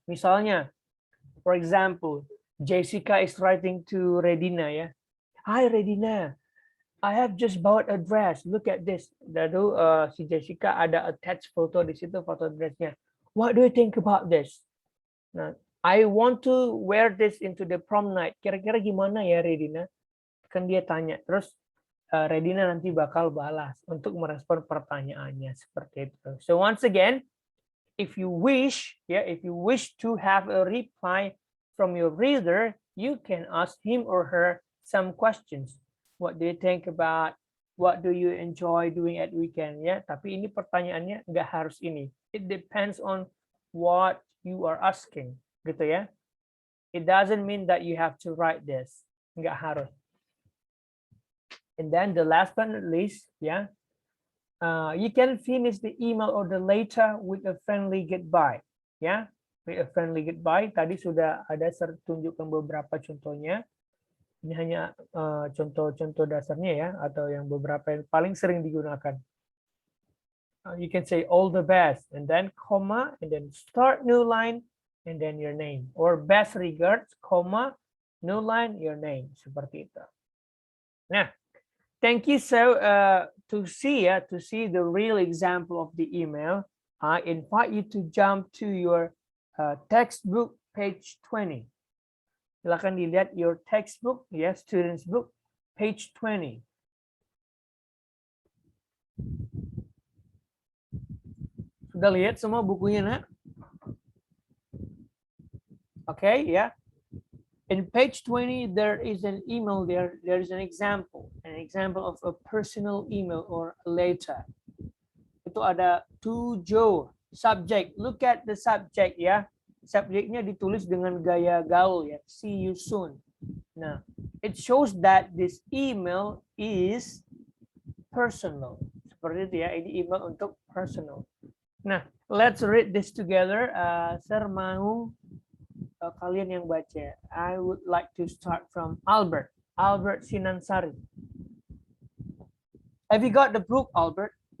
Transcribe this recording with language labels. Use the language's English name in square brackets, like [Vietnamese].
[English] Misalnya, for example, Jessica is writing to Redina, ya. Hi Redina, I have just bought a dress. Look at this. [Indonesian] Lalu si Jessica ada attach foto di situ, foto dressnya. [English] What do you think about this? Nah, I want to wear this into the prom night. [Indonesian] Kira-kira gimana ya Redina? Kan dia tanya. Terus Redina nanti bakal balas untuk merespon pertanyaannya seperti itu. [English] So once again, if you wish to have a reply from your reader, you can ask him or her some questions. What do you think about? What do you enjoy doing at weekend? [Indonesian] Ya, tapi ini pertanyaannya nggak harus ini. [English] It depends on what you are asking, gitu ya. It doesn't mean that you have to write this. [Indonesian] Nggak harus. [English] And then the last but not least, ya, you can finish the email or the letter with a friendly goodbye, ya. With a friendly goodbye. [Indonesian] Tadi sudah ada tunjukkan beberapa contohnya. Ini hanya contoh-contoh dasarnya ya, atau yang beberapa yang paling sering digunakan. [English] You can say all the best, and then comma, and then start new line, and then your name. Or best regards, comma, new line, your name. [Indonesian] Seperti itu. [English] Nah, thank you. So to see the real example of the email, I invite you to jump to your textbook page 20. [Indonesian] Silakan dilihat [English] your textbook, ya, students book, page 20. [Indonesian] Sudah lihat semua bukunya, nak? Oke, ya. [English] In page 20, there is an email there. There is an example of a personal email or a letter. [Indonesian] Itu ada [English] to Joe. Subject. Look at the subject ya. [Indonesian] Subjeknya ditulis dengan gaya gaul ya. [English] See you soon. Nah, it shows that this email is personal. [Indonesian] Seperti itu ya. Ini email untuk personal. [English] Nah, let's read this together. [Indonesian] Sir mau kalian yang baca. [English] I would like to start from Albert. Albert Sinansari. Have you got the book, Albert?